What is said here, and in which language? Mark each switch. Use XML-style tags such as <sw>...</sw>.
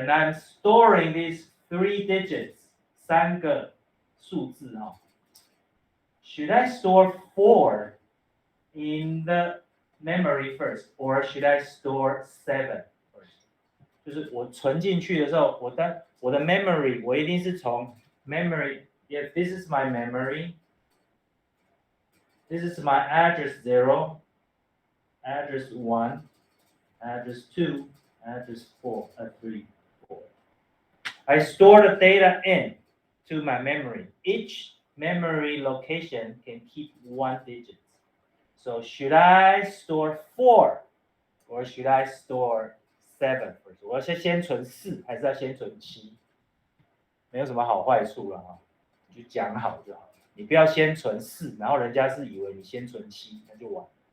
<en>When I'm storing these 3 digits,</en> <zh>3个数字啊</zh> <en>，should I store 4 in the memory first, or should I store 7 first?</en> <zh>就是我存进去的时候，我的 memory 我一定是从 memory.</zh> <en>If this is my memory, this is my address 0, address 1, address 2, address 3, 4. I store the data in to my memory. Each memory location can keep 1 digit. So should I store 4 or should I store 7 first?</en> <zh>我要先存4还是要先存7？没有什么好坏处了啊，就讲好就好。你不要先存4，然后人家是以为你先存7，那就完。</zh>